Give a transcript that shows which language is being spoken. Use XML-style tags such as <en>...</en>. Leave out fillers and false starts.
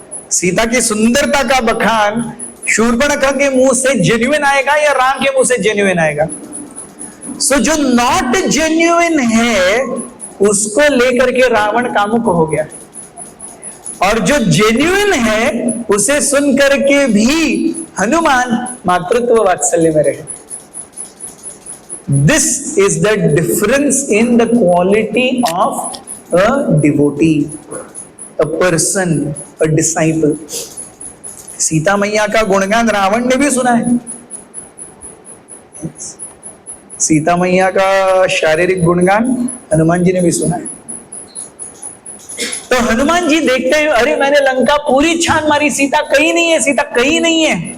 <hi>सीता की सुंदरता का बखान शूर्पणखा के मुंह से जेन्युइन आएगा या राम के मुंह से जेन्युइन आएगा? सो जो नॉट जेन्युइन है उसको लेकर के रावण कामुक हो गया, और जो जेन्युइन है उसे सुन करके भी हनुमान मातृत्व वात्सल्य में रहे।</hi> <en>This is the difference in the quality of a devotee, a person, a disciple.</en> <hi>Sita मैया का गुणगान रावण ने भी सुना है, सीता मैया का शारीरिक गुणगान हनुमान जी ने भी सुना है। तो हनुमान जी देखते हैं, अरे मैंने लंका पूरी छान मारी, सीता कहीं नहीं है, सीता कहीं नहीं है।</hi>